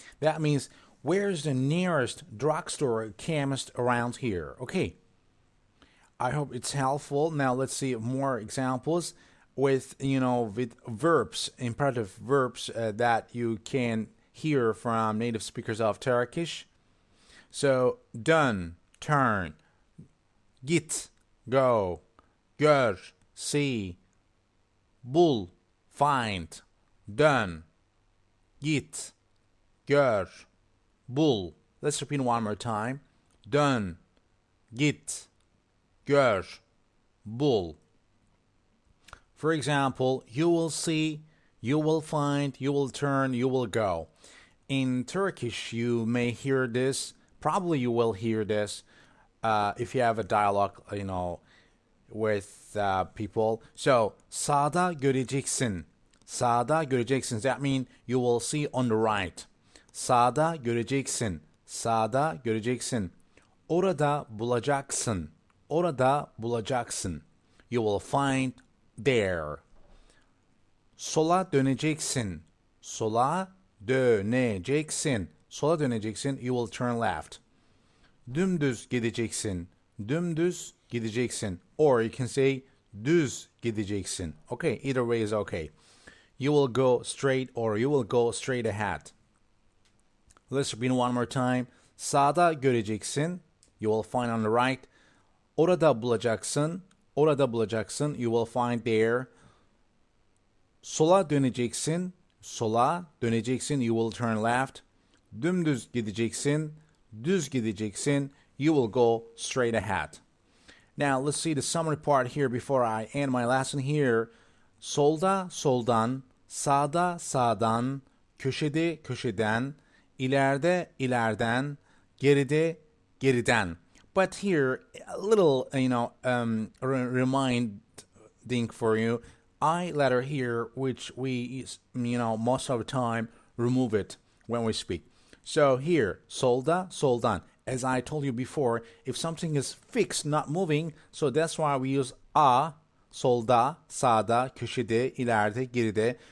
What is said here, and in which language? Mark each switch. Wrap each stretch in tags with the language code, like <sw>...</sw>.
<en>That means, where's the nearest drugstore or chemist around here? Okay. I hope it's helpful. Now let's see more examples with verbs, imperative verbs that you can hear from native speakers of Turkish.</en> <tr>So, dön,</tr> <en>turn,</en> <tr>git,</tr> <en>go,</en> <tr>gör,</tr> <en>see,</en> <tr>bul,</tr> <en>find,</en> <tr>dön, git, gör, bul.</tr> <en>Let's repeat one more time.</en> <tr>Dön, git, gör, bul.</tr> <en>For example, you will see, you will find, you will turn, you will go. In Turkish, you may hear this. Probably you will hear this if you have a dialogue, with people.</en> <tr>So, sağda göreceksin. Sağda göreceksin.</tr> <en>That means you will see on the right.</en> <tr>Sağda göreceksin. Sağda göreceksin. Orada bulacaksın. Orada bulacaksın.</tr> <en>You will find there.</en> <tr>Sola döneceksin. Sola döneceksin. Sola döneceksin.</tr> <en>You will turn left.</en> <tr>Dümdüz gideceksin. Dümdüz gideceksin.</tr> <en>Or you can say</en> <tr>düz gideceksin.</tr> <en>Okay, either way is okay. You will go straight or you will go straight ahead. Let's repeat one more time.</en> <tr>Sağda göreceksin.</tr> <en>You will find on the right.</en> <tr>Orada bulacaksın. Orada bulacaksın.</tr> <en>You will find there.</en> <tr>Sola döneceksin. Sola döneceksin.</tr> <en>You will turn left.</en> <tr>Dümdüz gideceksin. Düz gideceksin.</tr> <en>You will go straight ahead. Now let's see the summary part here before I end my lesson here.</en> <tr>Solda soldan, sağda sağdan, köşede köşeden, ileride ileriden, geride geriden.</tr> <en>But here, a little, reminding for you, I letter here, which we, most of the time remove it when we speak. So here,</en> <tr>solda, soldan.</tr> <en>As I told you before, if something is fixed, not moving, so that's why we use a,</en> <tr>solda, sağda, köşede, ileride, geride.</tr>